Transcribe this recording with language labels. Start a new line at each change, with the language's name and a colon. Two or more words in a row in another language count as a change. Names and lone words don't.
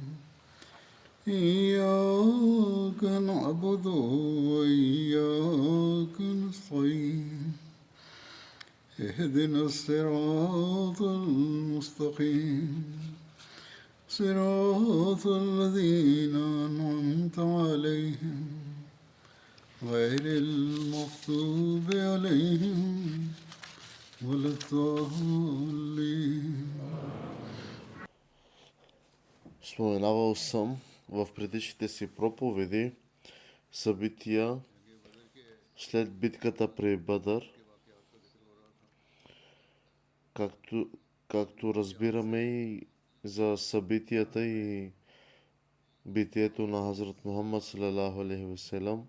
Arabic: إياك نعبد وإياك نستعين اهدنا الصراط المستقيم صراط الذين أنعمت عليهم غير المغضوب عليهم ولا الضالين.
Bulgarian: Споменавал съм в предишните си проповеди събития след битката при Бадър, както разбираме и за събитията и битието на Хазрат Мухаммад
Arabic: صلى الله عليه وسلم.